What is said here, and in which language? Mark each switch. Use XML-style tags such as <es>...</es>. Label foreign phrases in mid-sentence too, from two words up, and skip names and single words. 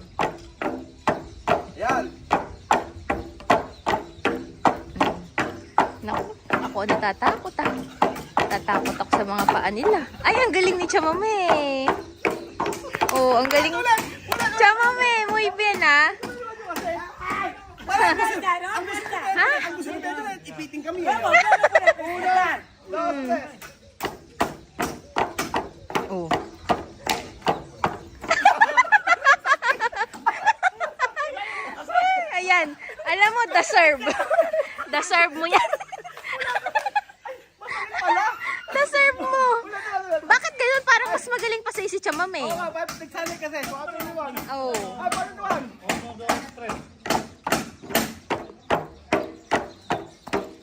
<tl>Yan. Naku, ako natatakot ah. Natatakot ako sa mga paa nila. Ay, ang galing ni Chamame. Oh, ang galing. Chamame,</tl> <es>muy bien ah.</es> <tl>Ha? Ang gusto nyo dito, ipiting kami.</tl> <es>Una, Dos, tres.</es> <tl>Oh. Ayan. Alam mo, deserve. Deserve mo yan. Deserve mo. Bakit ganun? Parang mas magaling pa sa si Chamame. Oo nga, nagsanay kasi.</tl> <en>So, after you one.</en> <tl>Oh.</tl> <en>After you one.</en>